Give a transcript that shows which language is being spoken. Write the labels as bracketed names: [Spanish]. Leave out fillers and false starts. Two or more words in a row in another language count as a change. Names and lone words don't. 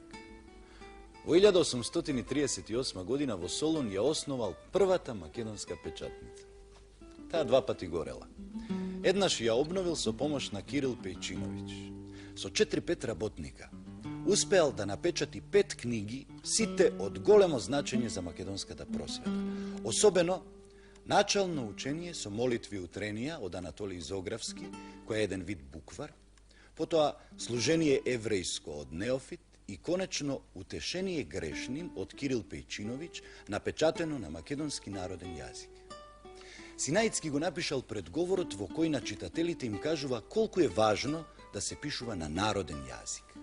[Macedonian] Во 1838 година во Солун ја основал првата македонска печатница. Таа два пати горела. Еднаш ја обновил со помош на Кирил Пејчиновиќ. Со 4-5 работника успеал да напечати 5 книги, сите од големо значење за македонската просвета. Особено Начално учење со молитви утренија од Анатолиј Зографски, која је један вид буквар, потом служеније еврејско од Неофит и конечно утешеније грешним од Кирил Пејчиновиќ, напечатено на македонски народен јазик. Синајски го напишал пред говорот во кои на читателите им кажува колико је важно да се пишува на народен јазик.